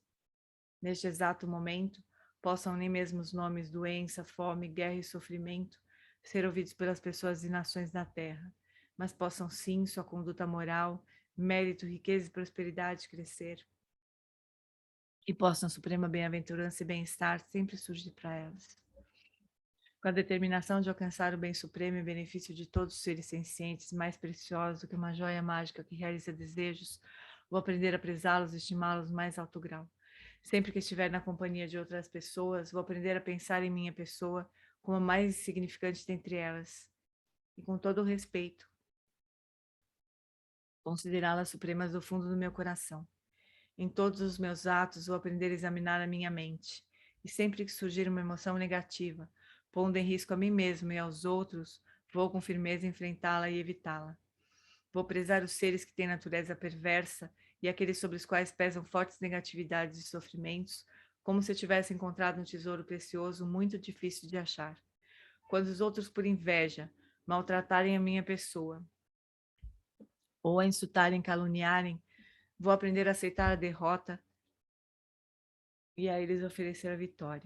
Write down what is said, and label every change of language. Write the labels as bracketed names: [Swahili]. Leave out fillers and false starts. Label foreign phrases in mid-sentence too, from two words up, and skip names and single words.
[Portuguese] Neste exato momento, possam nem mesmo os nomes doença, fome, guerra e sofrimento ser ouvidos pelas pessoas e nações da terra, mas possam sim sua conduta moral, mérito, riqueza e prosperidade crescer, e possam a suprema bem-aventurança e bem-estar sempre surgir para elas. Com a determinação de alcançar o bem supremo e benefício de todos os seres sencientes, mais preciosos do que uma joia mágica que realiza desejos, vou aprender a prezá-los e estimá-los no mais alto grau. Sempre que estiver na companhia de outras pessoas, vou aprender a pensar em minha pessoa como a mais significante dentre elas, e com todo o respeito, considerá-las supremas do fundo do meu coração. Em todos os meus atos, vou aprender a examinar a minha mente, e sempre que surgir uma emoção negativa, pondo em risco a mim mesmo e aos outros, vou com firmeza enfrentá-la e evitá-la. Vou prezar os seres que têm natureza perversa e aqueles sobre os quais pesam fortes negatividades e sofrimentos, como se eu tivesse encontrado um tesouro precioso muito difícil de achar. Quando os outros, por inveja, maltratarem a minha pessoa, ou a insultarem, caluniarem, vou aprender a aceitar a derrota e a eles oferecer a vitória.